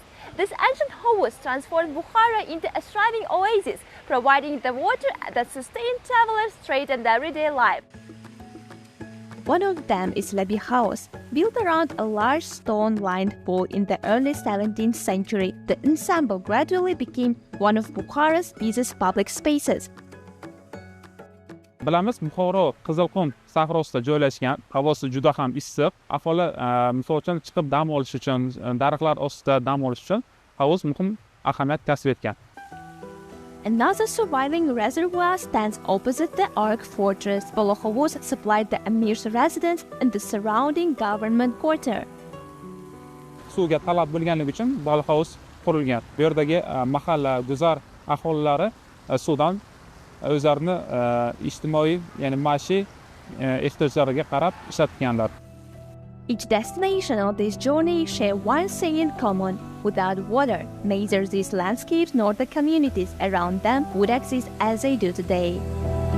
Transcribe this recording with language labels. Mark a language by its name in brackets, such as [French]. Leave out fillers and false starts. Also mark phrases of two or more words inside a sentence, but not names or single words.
[English] This ancient Hovuz transformed Bukhara into a thriving oasis, providing the water that sustained travelers' trade and everyday life. One of them is Labi House. Built around a large stone-lined pool in the early 17th century, the ensemble gradually became one of Bukhara's busiest public spaces. [Uzbek] Bilamiz, Buxoro Qizilqum sahrosida joylashgan, havosi juda ham issiq. Aholi misol uchun chiqib dam olish uchun, daraxtlar ostida dam olish uchun hovuz muhim ahamiyat kasb etgan. [English] Another surviving reservoir stands opposite the Ark Fortress. Bolohovuz supplied the Emir's residence and the surrounding government quarter. [Uzbek] Suvga talab bo'lganligi uchun Bolohovuz qurilgan. Bu yerdagi mahalla, guzar aholilari suvdan o'zlarini ijtimoiy, ya'ni maishiy ehtiyojlariga qarab ishlatganlar. [English] Each destination on this journey share one thing in common. Without water, neither these landscapes nor the communities around them would exist as they do today.